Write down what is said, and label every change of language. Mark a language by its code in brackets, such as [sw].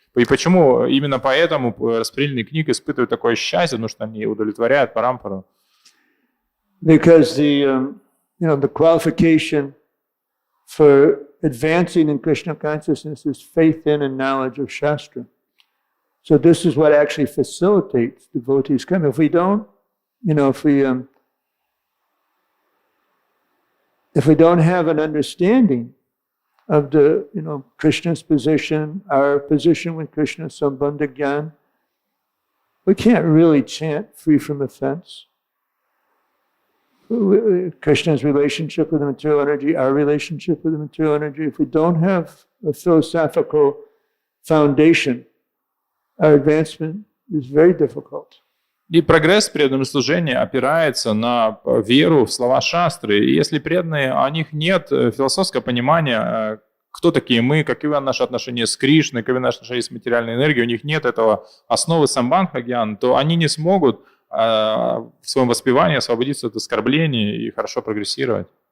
[ru] И почему именно поэтому распределенные книги испытывают такое счастье, потому что они удовлетворяют парампару? [en] Because the qualification for advancing in Krishna consciousness is faith in and knowledge of Shastra. So this is what actually facilitates devotees coming. If we don't, if we don't have an understanding of the, Krishna's position, our position with Krishna, Sambandha Gyan, we can't really chant free from offense. Krishna's relationship with the material energy, our relationship with the material energy. If we don't have a philosophical foundation, our advancement is very difficult. [ru] И прогресс в преданном служении опирается на веру в слова шастры. И если преданные, у них нет философского понимания, кто такие мы, какие наши отношения с Кришной, какие наши отношения с материальной энергией, у них нет этого основы самбандха гьяна, то они не смогут в своем воспевании освободиться от оскорблений и хорошо прогрессировать.